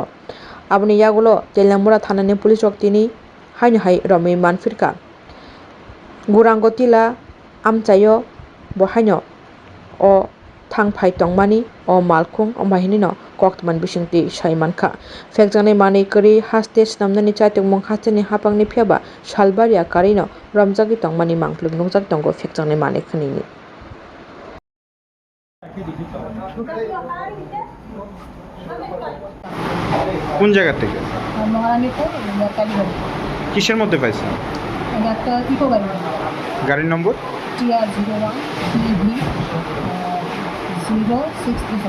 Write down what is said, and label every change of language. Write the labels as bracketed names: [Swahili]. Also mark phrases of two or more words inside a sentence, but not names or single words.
[Kok Borok] आबनि यागुलो तेलामुरा थानानि पुलिस rok tini हायनो हाय रमै मानफिरका गुरांगो तिला आमचायो बाहायनो o थांफाय तंमानि o मालखुं अमबाहिनिनो कक्तमान बिसिंति सैमानखा फेक्टरनाय मानै करि हास्ते स्नामनानि चाइतुंमं हास्तेनि हापांनि फियाबा सालबारिया कारिनो रमजागि तंमानि मांफ्लुग नंजाक तंगो फेक्टरनाय मानै खनिनि [Bangla] কোন জায়গা থেকে মহারানীপুর কালীবাড়ি কিসের মধ্যে পাইছেন এটা একটা ইকো গাড়ি গাড়ির নম্বর TR01 BV 0637